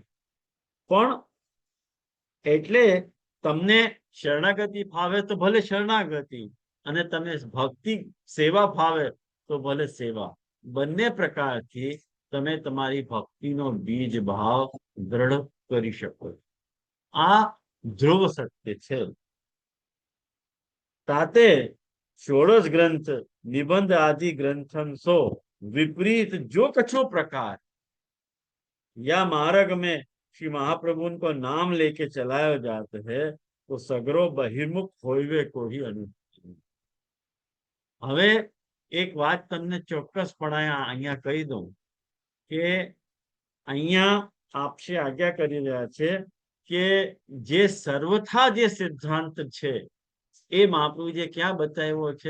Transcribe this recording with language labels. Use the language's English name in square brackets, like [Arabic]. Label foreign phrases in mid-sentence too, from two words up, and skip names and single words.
[Gujarati] પણ એટલે તમને શરણાગતિ ફાવે તો ભલે શરણાગતિ, અને તમે ભક્તિ સેવા ફાવે તો ભલે સેવા. બંને પ્રકારથી તમે તમારી ભક્તિનો બીજ ભાવ દ્રઢ કરી શકો. આ ધ્રુવ સત્ય છે. [Braj] ताते षोडश ग्रंथ निबंध आदि ग्रंथन सो विपरीत जो कछु प्रकार या मार्ग में श्री महाप्रभु को नाम लेके चलाया जाता है तो सगरो बहिर्मुख होवे को ही अनुभव. [Gujarati] હવે એક વાત તમને ચોક્કસપણે અહીંયા કહી દઉં કે અહીંયા આપશે આજ્ઞા કરી રહ્યા છે કે જે સર્વથા જે સિદ્ધાંત છે એ મહાપ્રભુજીએ ક્યાં બતાવ્યો છે?